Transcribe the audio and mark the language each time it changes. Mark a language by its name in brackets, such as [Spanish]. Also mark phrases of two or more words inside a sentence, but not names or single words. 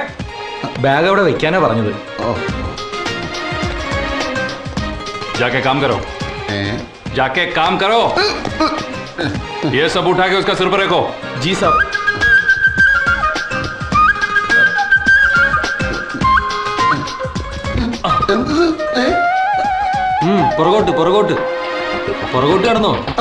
[Malayalam] ബാഗ് അവിടെ വെക്കാനാ പറഞ്ഞത്. [Hindi] जाके काम करो, जाके काम करो। ये सब उठा के उसका सिर पर रखो। जी साहब. [Malayalam] പുറകോട്ട് പുറകോട്ട് പുറകോട്ട് കടന്നോ.